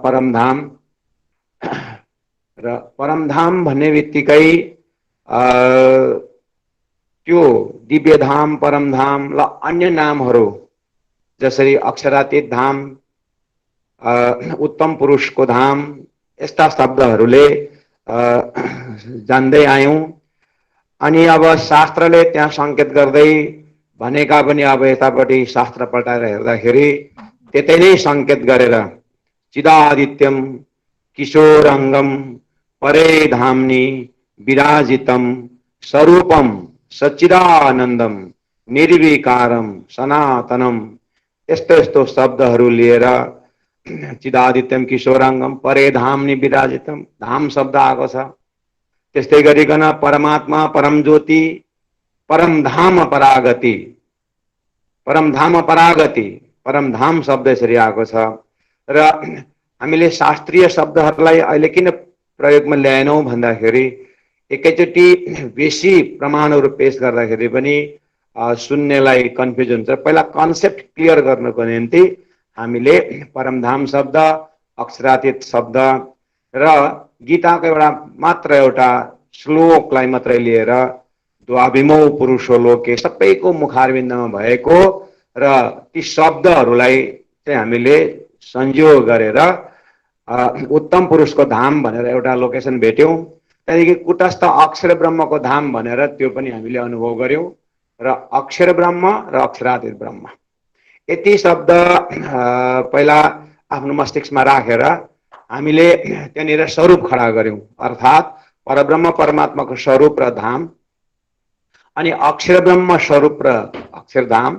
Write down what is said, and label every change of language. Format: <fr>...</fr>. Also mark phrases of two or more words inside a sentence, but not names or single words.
<ne>परमधाम भन्ने बित्तिकै त्यो दिव्यधाम परमधाम ल अन्य नामहरू जसरी अक्षरातीत धाम, उत्तम पुरुषको धाम, यस्ता शब्दहरूले जान्दै आयौं। अनि अब शास्त्रले त्यहाँ संकेत गर्दै भनेका पनि अब यतापट्टि शास्त्र पल्टाएर हेर्दाखेरि त्यतै नै संकेत गरेर</ne> <sa>चिदादित्यम किशोरंगम परे धामनी विराजितम स्वरूपम सच्चिदानन्दम निर्विकारम सनातनम</sa> <ne>यस्तो शब्दहरू लिएर</ne> <sa>चिदादित्यम किशोरांगम परे धामनी विराजितम</sa> <ne>धाम शब्द आएको छ। त्यस्तै गरिकन परमात्मा परम ज्योति परमधाम परागति परमधाम शब्द यसरी आएको छ र हामीले शास्त्रीय शब्दहरूलाई अहिले किन प्रयोगमा ल्याएनौं भन्दाखेरि एकैचोटि बेसी प्रमाणहरू पेश गर्दाखेरि पनि सुन्नेलाई कन्फ्युज हुन्छ। पहिला</ne> <en>concept clear</en> <ne>गर्नको निम्ति हामीले परमधाम शब्द, अक्षरातीत शब्द र गीताको एउटा श्लोकलाई मात्रै लिएर</ne> <sa>द्वाभिमौ पुरुषो लोके</sa> <ne>सबैको मुखारविन्दमा भएको र ती शब्दहरूलाई चाहिँ हामीले संयोग गरेर उत्तम पुरुषको धाम भनेर एउटा लोकेसन भेट्यौं। त्यहाँदेखि कुटस्थ अक्षर ब्रह्मको धाम भनेर त्यो पनि हामीले अनुभव गर्यौं र अक्षर ब्रह्म र अक्षरातीत ब्रह्म यति शब्द पहिला आफ्नो मस्तिष्कमा राखेर हामीले त्यहाँनिर स्वरूप खडा गर्यौं, अर्थात् परब्रह्म परमात्माको स्वरूप र धाम अनि अक्षर ब्रह्म स्वरूप र अक्षरधाम।</ne>